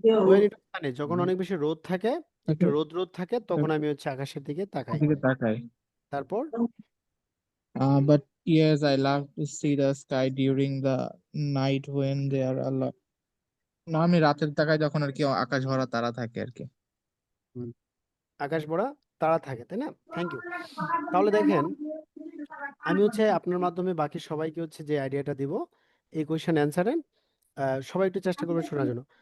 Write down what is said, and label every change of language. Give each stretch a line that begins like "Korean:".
English: When it is sunny,
Bangla: যখন অনেক বেশি রোদ থাকে, একটু রোদ থাকে, তখন আমি হচ্ছে আকাশের দিকে তাকাই। দিকে তাকাই। তারপর
English: But yes, I love to see the sky during the night when there are a lot.
Bangla: না, আমি রাতের তাকাই যখন আর কি আকাশ ভরা তারা থাকে আর কি। হুম, আকাশ ভরা তারা থাকে, তাই না? Thank you. তাহলে দেখেন, আমি হচ্ছে আপনার মাধ্যমে বাকি সবাইকে হচ্ছে যে আইডিয়াটা দিব এই কোয়েশ্চেন অ্যান্সারে, সবাই একটু চেষ্টা করবেন শোনার জন্য।